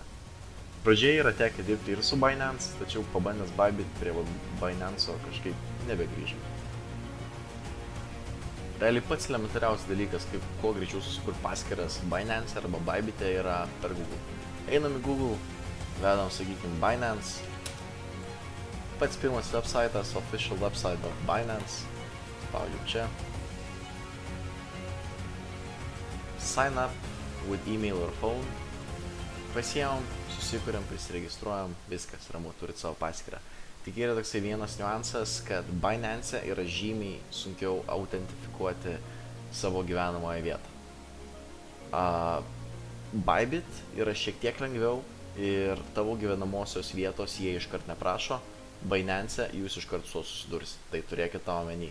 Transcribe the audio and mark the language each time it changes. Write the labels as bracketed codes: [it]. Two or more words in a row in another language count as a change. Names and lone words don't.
[lt] Pradžioje yra tekę dirbti ir su Binance, tačiau pabandęs Bybit prie Binance'o kažkaip nebegrįžau. Realiai pats elementariausias dalykas, kaip kuo greičiau susikurti paskyras Binance arba Bybit'e yra per Google. Einam į Google, vedam, sakykime, Binance. Pats pirmas websaitas, [en] official website of Binance. [lt] Spaudžiu čia. [en] Sign up with email or phone. [lt] Pasiemam, susikuriam, prisiregistruojam, viskas, ramu, turit savo paskyrą. Tik yra toksai vienas niuansas, kad Binance yra žymiai sunkiau autentifikuoti savo gyvenamoją vietą. Bybit yra šiek tiek lengviau ir tavo gyvenamosios vietos jie iškart neprašo, Binance jūs iškart su susidurs, tai turėkit tą omeny.